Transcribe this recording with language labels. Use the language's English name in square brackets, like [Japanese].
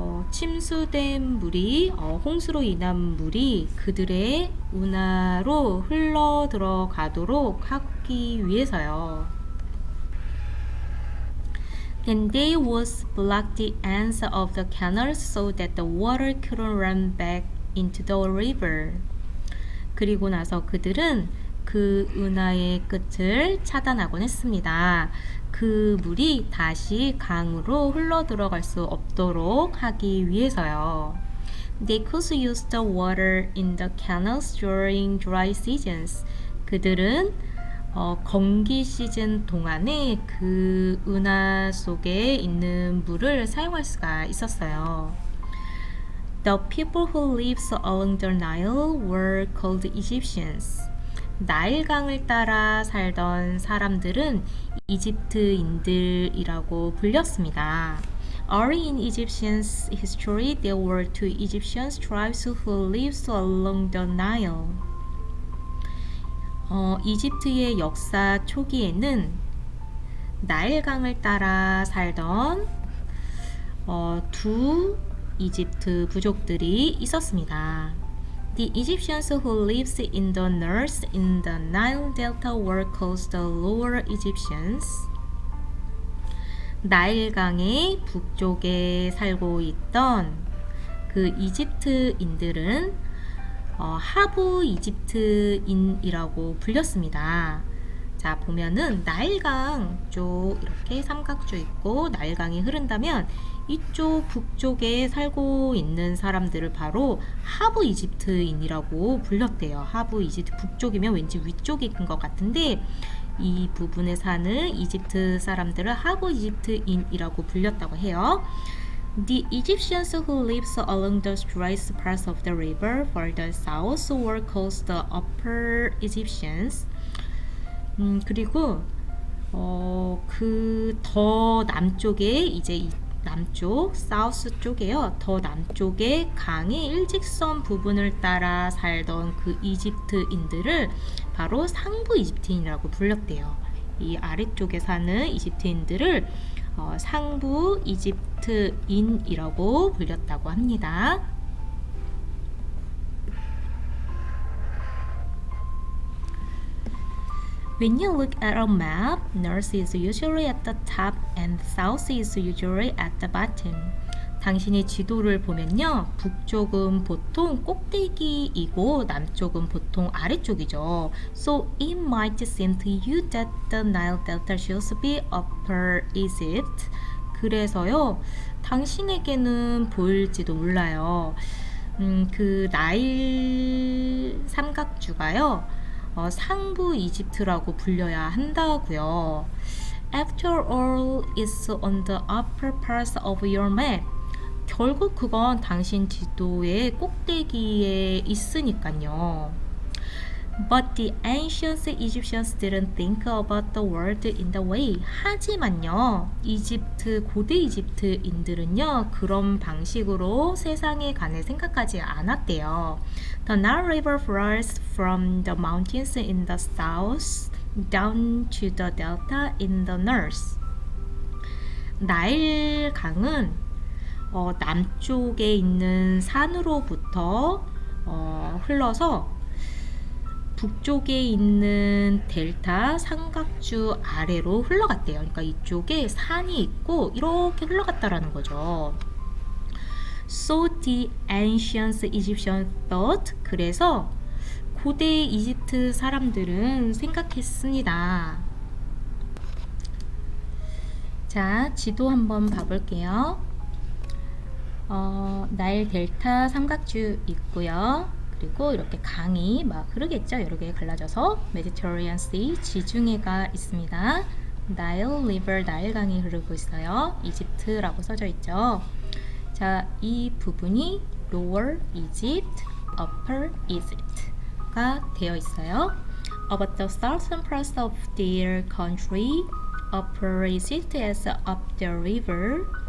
[Korean] 침수된 물이 홍수로 인한 물이 그들의 운하로 흘러 들어가도록 하기 위해서요. [English] Then they would block the ends of the canals so that the water couldn't run back into the river. [Korean] 그리고 나서 그들은 그 운하의 끝을 차단하곤 했습니다. 그 물이 다시 강으로 흘러 들어갈 수 없도록 하기 위해서요. [English] They could use the water in the canals during dry seasons. [Korean] 그들은 건기 시즌 동안에 그 운하 속에 있는 물을 사용할 수가 있었어요. [English] The people who lived along the Nile were called Egyptians. [Korean] 나일강을 따라 살던 사람들은 이집트인들이라고 불렸습니다. [English] Early in Egyptian history, there were two Egyptian tribes who lived along the Nile. [Korean] 이집트의 역사 초기에는 나일강을 따라 살던 두 이집트 부족들이 있었습니다. [English] The Egyptians who lived in the north in the Nile Delta were called the Lower Egyptians. [Korean] 나일강의 북쪽에 살고 있던 그 이집트인들은 하부 이집트인이라고 불렸습니다. 자, 보면은 나일강 쪽 이렇게 삼각조 있고 나일강이 흐른다면 이쪽 북쪽에 살고 있는 사람들을 바로 하부 이집트인이라고 불렸대요. 하부 이집트 북쪽이면 왠지 위쪽인 것 같은데 이 부분에 사는 이집트 사람들을 하부 이집트인이라고 불렸다고 해요. [English] The Egyptians who lived along the driest parts of the river further south were called the Upper Egyptians. [Korean] 그리고 그 더 남쪽에 이제 남쪽, 사우스 쪽에요. 더 남쪽에 강의 일직선 부분을 따라 살던 그 이집트인들을 바로 상부 이집트인이라고 불렀대요. 이 아래쪽에 사는 이집트인들을 상부 이집트인이라고 불렸다고 합니다. [English] When you look at a map, north is usually at the top and south is usually at the bottom. [Korean] 당신이 지도를 보면요, 북쪽은 보통 꼭대기이고 남쪽은 보통 아래쪽이죠. [English] So it might seem to you that the Nile Delta should be Upper Egypt. [Korean] 그래서요, 당신에게는 보일지도 몰라요. 그 나일 삼각주가요. 상부 이집트라고 불려야 한다고요. [English] After all, it's on the upper part of your map. [Korean] 결국 그건 당신 지도의 꼭대기에 있으니까요. [English] But the ancient Egyptians didn't think about the world in the way. [Korean] 하지만요, 고대 이집트인들은요, 그런 방식으로 세상에 관해 생각하지 않았대요. [English] The Nile River flows from the mountains in the south down to the delta in the north. [Korean] 나일 강은 남쪽에 있는 산으로부터 흘러서 북쪽에 있는 델타 삼각주 아래로 흘러갔대요. 그러니까 이쪽에 산이 있고 이렇게 흘러갔다라는 거죠. [English] So the ancient Egyptians thought. [Korean] 그래서 고대 이집트 사람들은 생각했습니다. 자, 지도 한번 봐볼게요. 나일 델타 삼각주 있고요. 그리고 이렇게 강이 막 흐르겠죠. 여러 개 갈라져서 메디터레니안 씨 지중해가 있습니다. 나일 리버 나일 강이 흐르고 있어요. 이집트라고 써져 있죠. 자, 이 부분이 Lower Egypt, Upper Egypt가 되어 있어요. [English] About the southern parts of their country, Upper Egypt is up the river.